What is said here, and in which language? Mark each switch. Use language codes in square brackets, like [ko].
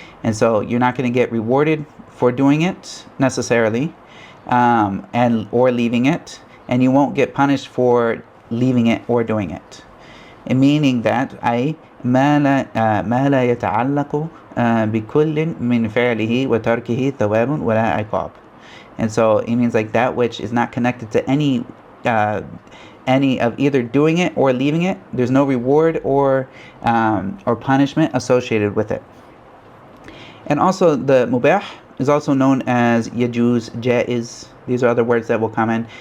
[en] And so you're not going to get rewarded for doing it necessarily, or leaving it, and you won't get punished for leaving it or doing it. Meaning that [ar] أي ما لا يتعلق بكل من فعله وتركه ثواب ولا عقاب. [en] And so it means like that which is not connected to any of either doing it or leaving it. There's no reward or punishment associated with it. And also the mubah is also known as yajuz, jaiz. These are other words that will come in.